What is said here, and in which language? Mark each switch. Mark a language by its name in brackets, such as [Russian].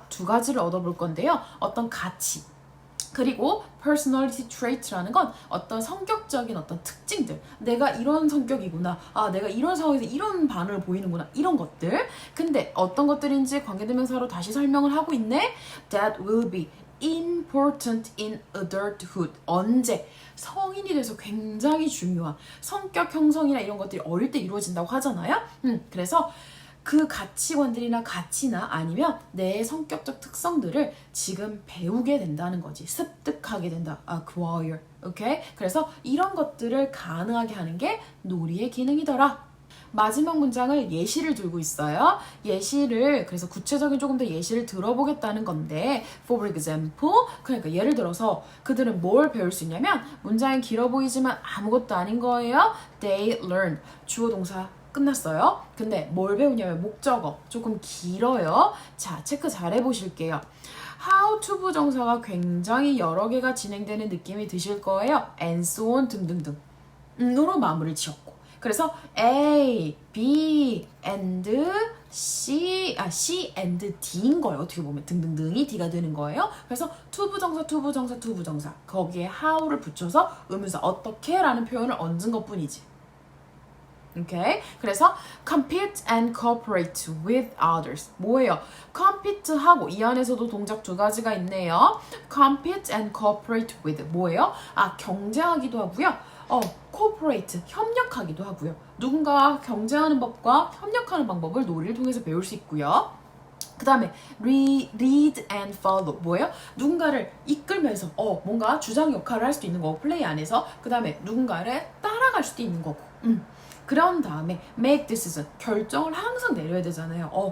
[Korean] 2가지를 얻어볼 건데요. 어떤 가치 그리고 personality trait라는 건 어떤 성격적인 어떤 특징들. 내가 이런 성격이구나. 내가 이런 상황에서 이런 반응을 보이는구나. 이런 것들. 근데 어떤 것들인지 관계대명사로 다시 설명을 하고 있네. [English] That will be important in adulthood. [Korean] 언제? 성인이 돼서 굉장히 중요한 성격 형성이나 이런 것들이 어릴 때 이루어진다고 하잖아요. 그래서 그 가치관들이나 가치나 아니면 내 성격적 특성들을 지금 배우게 된다는 거지. 습득하게 된다. acquire. 오케이? 그래서 이런 것들을 가능하게 하는 게 놀이의 기능이더라. 마지막 문장을 예시를 들고 있어요. 예시를 그래서 구체적인 조금 더 예시를 들어보겠다는 건데 [English] for example [Korean] 그러니까 예를 들어서 그들은 뭘 배울 수 있냐면 문장이 길어 보이지만 아무것도 아닌 거예요. [English] They learn [Korean] 주어 동사 끝났어요. 근데 뭘 배우냐면 목적어 조금 길어요. 자, 체크 잘 해보실게요. how to 부정사가 굉장히 여러 개가 진행되는 느낌이 드실 거예요. [English] and so on [Korean] 등등등 으로 마무리를 지었고 그래서 A, B, and C and D인 거예요. 어떻게 보면 등등등이 D가 되는 거예요. 그래서 투부정사 거기에 how를 붙여서 의문사 어떻게 라는 표현을 얹은 것뿐이지. 오케이? 그래서 [English] compete and cooperate with others. [Korean] 뭐예요? compete하고 이 안에서도 동작 2가지가 있네요. [English] compete and cooperate with [Korean] 뭐예요? 경쟁하기도 하고요. cooperate, 협력하기도 하고요. 누군가와 경쟁하는 법과 협력하는 방법을 놀이를 통해서 배울 수 있고요. 그 다음에 [English] lead and follow [Korean] 뭐예요? 누군가를 이끌면서 뭔가 주장 역할을 할 수도 있는 거고 플레이 안에서 그 다음에 누군가를 따라갈 수도 있는 거고 그런 다음에 [English] make decision [Korean] 결정을 항상 내려야 되잖아요.